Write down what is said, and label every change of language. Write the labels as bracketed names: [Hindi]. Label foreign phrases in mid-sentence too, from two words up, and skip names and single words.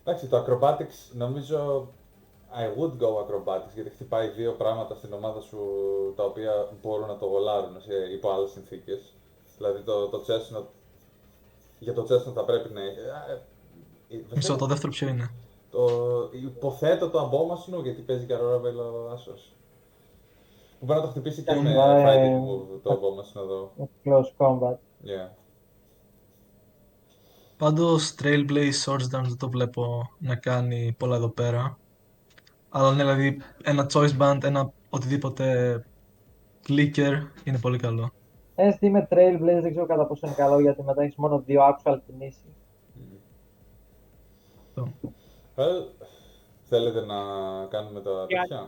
[Greek] Εντάξει, το Acrobatics νομίζω [English] I would go Acrobatics, [Greek] γιατί χτυπάει δύο πράγματα στην ομάδα σου τα οποία μπορούν να το γολάρουν υπό άλλες συνθήκες. Δηλαδή το Chestnut, για το Chestnut θα πρέπει να... Μισό, το δεύτερο ποιο είναι? Υποθέτω το Abomasnow, γιατί παίζει και Aurora Veil ο Άσος. Που μπορεί να το χτυπήσει και με Ναι, [English] fighting move [Greek] το Abomasnow εδώ. Close combat. [English] Yeah. [Greek] Πάντως Trailblaze Swords Dance δεν το βλέπω να κάνει πολλά εδώ πέρα. Αλλά ναι, δηλαδή ένα choice band, ένα οτιδήποτε clicker είναι πολύ καλό. SD με Trailblaze δεν ξέρω κατά πόσο είναι καλό, γιατί μετά έχεις μόνο δύο actual κινήσεις. Θέλετε να κάνουμε τα τέτοια?